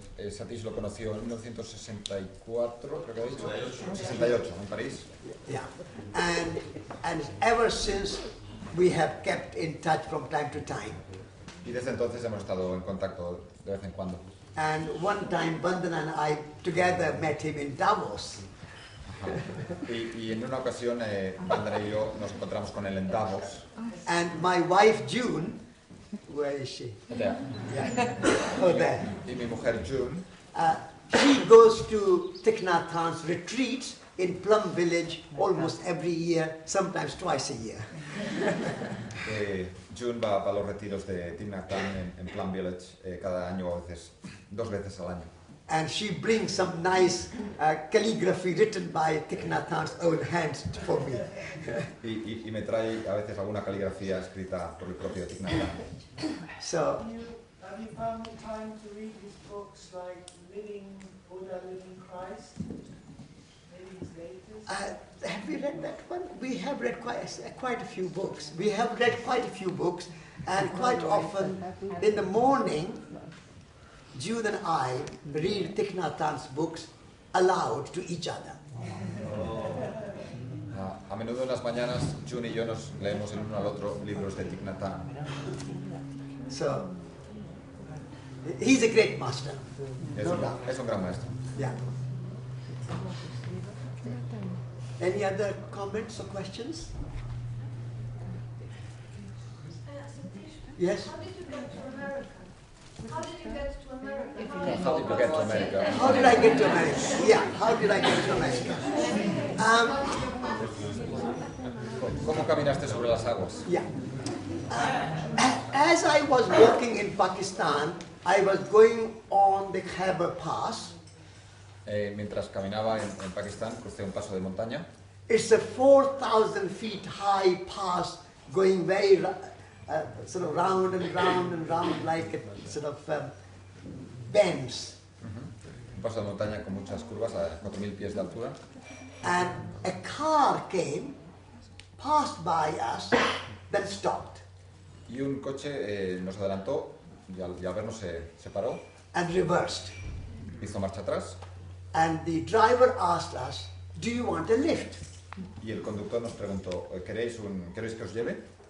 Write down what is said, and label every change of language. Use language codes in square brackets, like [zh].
[es] Satish lo conoció en 1964, creo que ha dicho. 68, en París. [en] Yeah, and ever since we have kept in touch from time to time. [es] Y desde entonces hemos estado en contacto de vez en cuando. [en] And one time Vandana and I together met him in Davos. [es] Y en una ocasión, Vandana y yo nos encontramos con él en Davos. [en] And my wife June, where is she? Yeah. Yeah. Oh, there. [es] Y mi mujer June, [en] She goes to Thich Nhat Hanh's retreats in Plum Village almost every year, sometimes twice a year. [es] June va a los retiros de Thich Nhat Hanh en Plum Village cada año, o a veces 2 veces al año. [en] and she brings some nice calligraphy written by Thich Nhat Hanh's own hands for me. [es] Y me trae a veces alguna caligrafía escrita por el propio Thich Nhat Hanh. [en] So, Have you found the time to read his books like Living Buddha, Living Christ? Maybe his latest? have we read that one? We have read quite a few books. We have read quite a few books, and quite often in the morning, June and I read Thich Nhat Hanh's books aloud to each other. [es] A menudo en las mañanas, June y yo nos leemos el uno al otro libros de Thich Nhat Hanh. [en] So, he's a great master. [es] Es un gran maestro. [en] Yeah. Any other comments or questions? Yes? How did you get to America? How did you get to America? How did you get to America? How did I get to America? Yeah, how did I get to America? [es] ¿Cómo caminaste sobre las aguas? [en] Yeah. As I was walking in Pakistan, I was going on the Khyber Pass. [es] Mientras caminaba en Pakistán, crucé un paso de montaña. [en] It's a 4,000 feet high pass going very sort of round and round and round like a sort of bends. [es] Un paso de montaña con muchas curvas a 4.000 pies de altura. [en] And a car came, passed by us, then stopped. [es] Y un coche nos adelantó y al vernos se paró. [en] And reversed. [es] Hizo marcha atrás. [en] And the driver asked us, "Do you want a lift?" [es] Y el conductor nos preguntó, ¿queréis que os lleve?